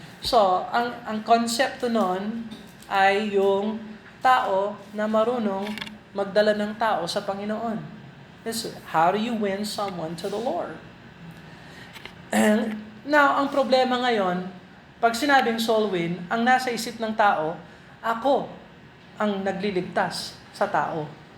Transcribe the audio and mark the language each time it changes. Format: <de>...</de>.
<tl>So, ang konsepto nun ay yung tao na marunong magdala ng tao sa Panginoon.</tl> <en>This is how do you win someone to the Lord?</en> <tl>And now, ang problema ngayon, pag sinabing soul win, ang nasa isip ng tao, ako ang nagliligtas sa tao.</tl>